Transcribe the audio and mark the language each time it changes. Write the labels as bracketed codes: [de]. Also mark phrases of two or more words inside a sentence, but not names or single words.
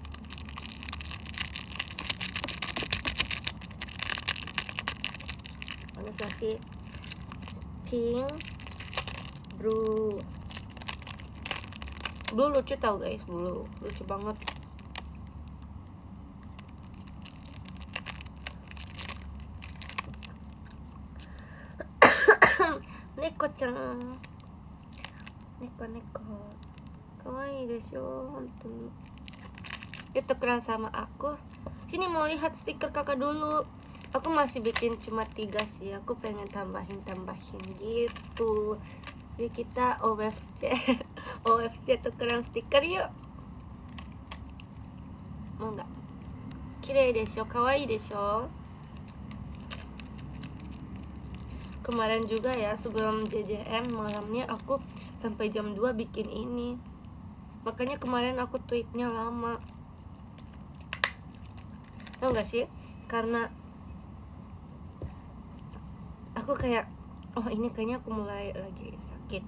[id] Organisasi pink, blue lucu tau guys, blue lucu banget. [ja] ねこちゃん、ねこかわいいでしょ、ほんと. [id] Itu keren sama aku. Sini mau lihat stiker kakak dulu. Aku masih bikin cuma 3 sih. Aku pengen tambahin gitu. Jadi kita OFC tukeran stiker yuk. Mau nggak? [ja] きれいでしょ、かわいいでしょ. [id] Kemarin juga ya sebelum JJM malamnya aku sampai jam 2 bikin ini. Makanya kemarin aku tweetnya lama. Tau gak sih? Karena aku kayak, oh ini kayaknya aku mulai lagi sakit.